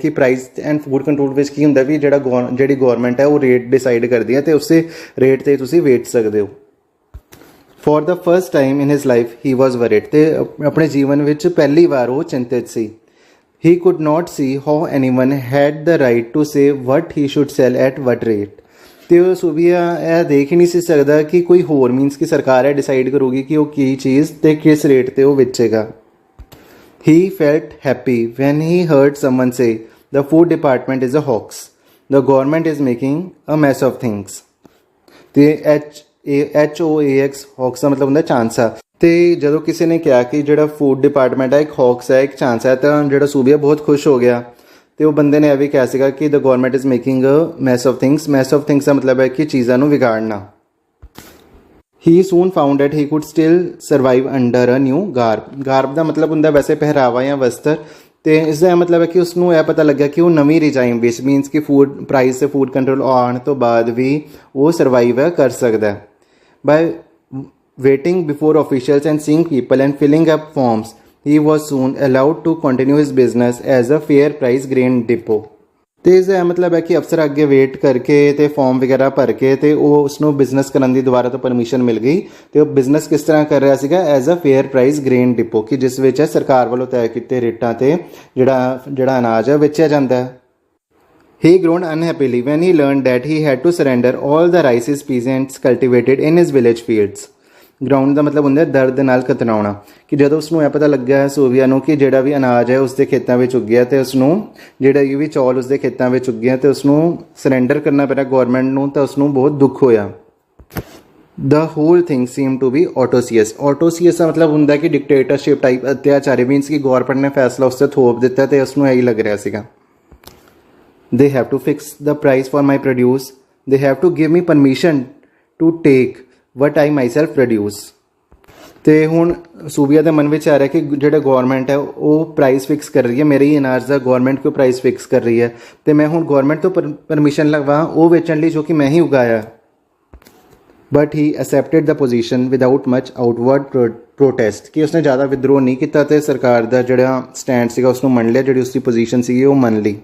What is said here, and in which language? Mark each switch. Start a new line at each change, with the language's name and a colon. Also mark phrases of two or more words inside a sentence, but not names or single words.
Punjabi: ਕਿ
English: price and food control
Punjabi: ਵਿੱਚ ਕੀ ਹੁੰਦਾ ਵੀ ਜਿਹੜੀ ਗੌਰਮੈਂਟ ਹੈ ਉਹ
English: rate decide
Punjabi: ਕਰਦੀ ਹੈ ਤੇ ਉਸੇ ਰੇਟ 'ਤੇ ਤੁਸੀਂ ਵੇਚ ਸਕਦੇ ਹੋ।
English: for the first time in his life he was worried.
Punjabi: ਤੇ ਆਪਣੇ ਜੀਵਨ ਵਿੱਚ ਪਹਿਲੀ ਵਾਰ ਉਹ ਚਿੰਤਿਤ ਸੀ।
English: He could not see how anyone had the right to say what he should sell at what rate.
Punjabi: ਤੇ ਉਹ ਸੂਬੀਆ ਇਹ ਦੇਖ ਹੀ ਨਹੀਂ ਸੀ ਸਕਦਾ ਕਿ ਕੋਈ ਹੋਰ ਮੀਨਸ ਕਿ ਸਰਕਾਰ ਇਹ ਡਿਸਾਈਡ ਕਰੂਗੀ ਕਿ ਉਹ ਕੀ ਚੀਜ਼ ਤੇ ਕਿਸ ਰੇਟ ਤੇ ਉਹ ਵੇਚੇਗਾ।
English: He felt happy when he heard someone say the food department is a hoax. The government is making a mess of things.
Punjabi: ਤੇ HOAX hoax ਦਾ ਮਤਲਬ ਹੁੰਦਾ ਚਾਂਸਾ। ਤੇ ਜਦੋਂ ਕਿਸੇ ਨੇ ਕਿਹਾ ਕਿ ਜਿਹੜਾ
English: food department
Punjabi: ਹੈ ਇੱਕ ਹੌਕਸ ਹੈ, ਇੱਕ ਚਾਂਸ ਹੈ, ਤਾਂ ਜਿਹੜਾ ਸੂਬੀਆ ਬਹੁਤ ਖੁਸ਼ ਹੋ ਗਿਆ। ਤੇ ਉਹ ਬੰਦੇ ਨੇ ਇਹ ਵੀ ਕਿਹਾ ਸੀਗਾ ਕਿ
English: the government is making a mess of things. mess of things
Punjabi: ਦਾ ਮਤਲਬ ਹੈ ਕਿ ਚੀਜ਼ਾਂ ਨੂੰ ਵਿਗਾੜਨਾ।
English: he soon found that he could still survive under a new garb.
Punjabi: ਗਾਰਬ ਦਾ ਮਤਲਬ ਹੁੰਦਾ ਵੈਸੇ ਪਹਿਰਾਵਾ ਜਾਂ ਵਸਤਰ। ਤੇ ਇਸ ਦਾ ਮਤਲਬ ਹੈ ਕਿ ਉਸਨੂੰ ਇਹ ਪਤਾ ਲੱਗਿਆ ਕਿ ਉਹ ਨਵੀਂ ਰਿਜਾਈਮ ਵਿੱਚ ਮੀਨਸ ਕਿ
English: food price
Punjabi: ਤੇ
English: food control
Punjabi: ਆਉਣ ਤੋਂ ਬਾਅਦ ਵੀ ਉਹ ਸਰਵਾਈਵ ਕਰ ਸਕਦਾ।
English: ਬਾਏ waiting before officials and seeing people and filling up forms, he was soon allowed to continue his business as a fair price grain depot.
Punjabi: ਤੇ ਇਸ ਦਾ ਮਤਲਬ ਹੈ ਕਿ ਅਫਸਰ ਅੱਗੇ ਵੇਟ ਕਰਕੇ ਤੇ ਫਾਰਮ ਵਗੈਰਾ ਭਰ ਕੇ ਤੇ ਉਹ ਉਸਨੂੰ ਬਿਜ਼ਨਸ ਕਰਨ ਦੀ ਦੁਬਾਰਾ ਤੋਂ ਪਰਮਿਸ਼ਨ ਮਿਲ ਗਈ ਤੇ ਉਹ ਬਿਜ਼ਨਸ ਕਿਸ ਤਰ੍ਹਾਂ ਕਰ ਰਿਹਾ ਸੀਗਾ
English: as a fair price grain depot
Punjabi: ਕਿ ਜਿਸ ਵਿੱਚ ਸਰਕਾਰ ਵੱਲੋਂ ਤੈਅ ਕੀਤੇ ਰੇਟਾਂ ਤੇ ਜਿਹੜਾ ਅਨਾਜ ਹੈ ਵੇਚਿਆ ਜਾਂਦਾ ਹੈ।
English: He groaned unhappily when he learned that he had to surrender all the rices peasants cultivated in his village fields.
Punjabi: ਗਰਾਊਂਡ ਦਾ ਮਤਲਬ ਹੁੰਦਾ ਦਰਦ ਨਾਲ ਕਤਰਾਉਣਾ ਕਿ ਜਦੋਂ ਉਸਨੂੰ ਇਹ ਪਤਾ ਲੱਗਿਆ ਸੂਬੀਆ ਨੂੰ ਕਿ ਜਿਹੜਾ ਵੀ ਅਨਾਜ ਹੈ ਉਸਦੇ ਖੇਤਾਂ ਵਿੱਚ ਉੱਗਿਆ ਤੇ ਉਸਨੂੰ ਜਿਹੜਾ ਵੀ ਚੌਲ ਉਸਦੇ ਖੇਤਾਂ ਵਿੱਚ ਉੱਗਿਆ ਤੇ ਉਸਨੂੰ ਸਰੈਂਡਰ ਕਰਨਾ ਪਿਆ ਗਵਰਨਮੈਂਟ ਨੂੰ ਤਾਂ ਉਸਨੂੰ ਬਹੁਤ ਦੁੱਖ ਹੋਇਆ।
English: The whole thing seemed to be autocracy.
Punjabi: Autocracy ਦਾ ਮਤਲਬ ਹੁੰਦਾ ਕਿ
English: dictatorship type
Punjabi: ਅਤਿਆਚਾਰੀ ਮੀਨਸ ਕਿ ਗਵਰਨਮੈਂਟ ਨੇ ਫੈਸਲਾ ਉਸ 'ਤੇ ਥੋਪ ਦਿੱਤਾ ਤੇ ਉਸਨੂੰ ਇਹੀ ਲੱਗ ਰਿਹਾ ਸੀਗਾ।
English: They have to fix the price for my produce. They have to give me permission to take what I myself produce.
Punjabi: ਤੇ ਹੁਣ ਸੂਬੀਆ ਦੇ ਮਨ ਵਿੱਚ ਆ ਰਿਹਾ ਕਿ ਜਿਹੜਾ ਗਵਰਨਮੈਂਟ ਹੈ ਉਹ
English: price fix
Punjabi: ਕਰ ਰਹੀ ਹੈ ਮੇਰੇ ਹੀ ਅਨਾਜ ਦਾ ਗਵਰਨਮੈਂਟ ਕਿਉਂ
English: price fix
Punjabi: ਕਰ ਰਹੀ ਹੈ ਤੇ ਮੈਂ ਹੁਣ ਗਵਰਨਮੈਂਟ ਤੋਂ ਪਰਮਿਸ਼ਨ ਲਗਵਾ ਉਹ ਵੇਚਣ ਲਈ ਜੋ ਕਿ ਮੈਂ ਹੀ ਉਗਾਇਆ।
English: but he accepted the position without much outward protest
Punjabi: ਕਿ ਉਸਨੇ ਜ਼ਿਆਦਾ ਵਿਦਰੋਹ ਨਹੀਂ ਕੀਤਾ ਤੇ ਸਰਕਾਰ ਦਾ ਜਿਹੜਾ ਸਟੈਂਡ ਸੀਗਾ ਉਸਨੂੰ ਮੰਨ ਲਿਆ ਜਿਹੜੀ ਉਸਦੀ ਪੋਜੀਸ਼ਨ ਸੀਗੀ ਉਹ ਮੰਨ ਲਈ।